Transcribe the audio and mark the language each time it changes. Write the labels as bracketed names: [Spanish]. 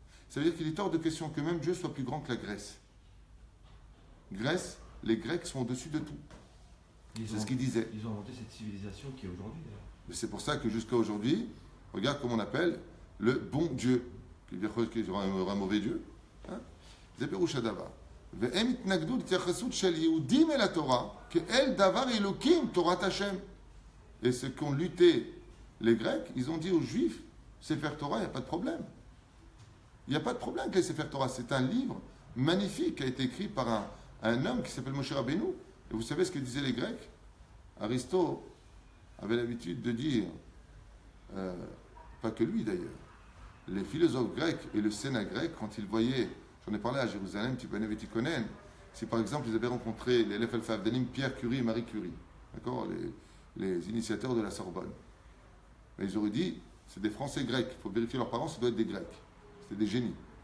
[French] Ça veut dire qu'il est hors de question que même Dieu soit plus grand que la Grèce. Grèce, les Grecs sont au-dessus de tout. C'est ce qu'ils disaient. Ils ont inventé cette civilisation qui est aujourd'hui. Mais c'est pour ça que jusqu'à aujourd'hui, regarde comment on appelle le bon Dieu. Qui veut dire qu'il y aura un mauvais Dieu. C'est Péroucha Davar. [Hebrew] והם התנגדו להתייחסות של יהודים אל התורה כאל דבר אלוקים, תורת השם. [French] Et ce qu'ont lutté les Grecs, ils ont dit aux Juifs, Sefer Torah, il n'y a pas de problème. Il n'y a pas de problème avec les Sefer Torah. C'est un livre magnifique qui a été écrit par un homme qui s'appelle Moshe Rabbeinu. Et vous savez ce que disaient les Grecs? Aristote avait l'habitude de dire, pas que lui d'ailleurs, les philosophes grecs et le Sénat grec, quand ils voyaient, j'en ai parlé à Jérusalem, Tipanev et Tikonen, si par exemple ils avaient rencontré les Lef Alpha Avdalim, Pierre Curie et Marie Curie, d'accord, les initiateurs de la Sorbonne, mais ils auraient dit, c'est des Français grecs, il faut vérifier leurs parents, ça doit être des Grecs, c'est des génies.